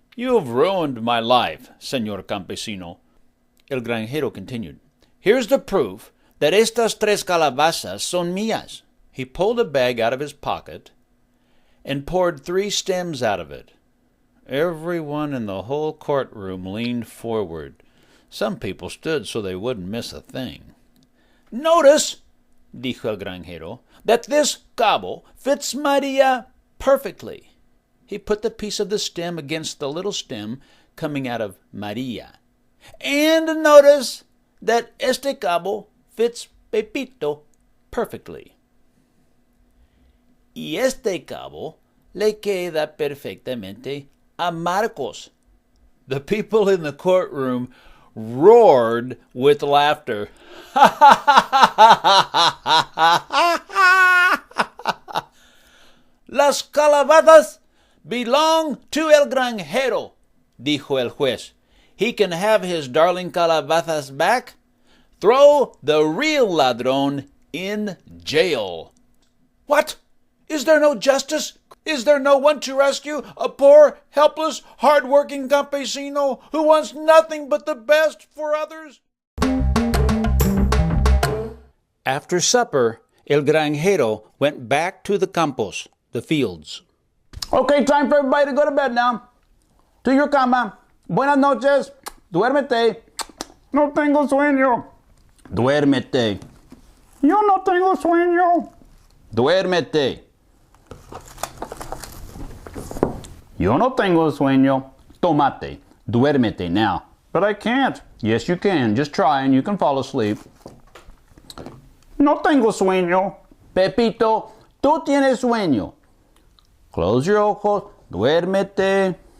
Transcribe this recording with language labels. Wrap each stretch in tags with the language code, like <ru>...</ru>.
<en>You've ruined my life,</en> <es>señor campesino.</es> <en>El Granjero continued. Here's the proof that</en> <es>estas tres calabazas son mías.</es> <en>He pulled a bag out of his pocket and poured 3 stems out of it. Everyone in the whole courtroom leaned forward. Some people stood so they wouldn't miss a thing. Notice,</en> <es>dijo el Granjero,</es> <en>that this cabo fits María perfectly. He put the piece of the stem against the little stem coming out of María. And notice that</en> <es>este cabo</es> <en>fits Pepito perfectly.</en> <es>Y este cabo le queda perfectamente a Marcos.</es> <en>The people in the courtroom roared with laughter. Las calabazas belong to el Granjero,</en> <es>dijo el juez.</es> <en>He can have his darling calabazas back. Throw the real ladrón in jail. What? Is there no justice? Is there no one to rescue a poor, helpless, hard-working campesino who wants nothing but the best for others? After supper, el Granjero went back to the campos, the fields. Okay, time for everybody to go to bed now. To your</en> <es>cama. Buenas noches. Duérmete. No tengo sueño. Duérmete. Yo no tengo sueño. Duérmete. Yo no tengo sueño. Tomate. Duérmete now.</es> <en>But I can't. Yes, you can. Just try and you can fall asleep.</en> <es>No tengo sueño. Pepito, tú tienes sueño.</es> <en>Close your</en> <es>ojos. Duérmete.</es>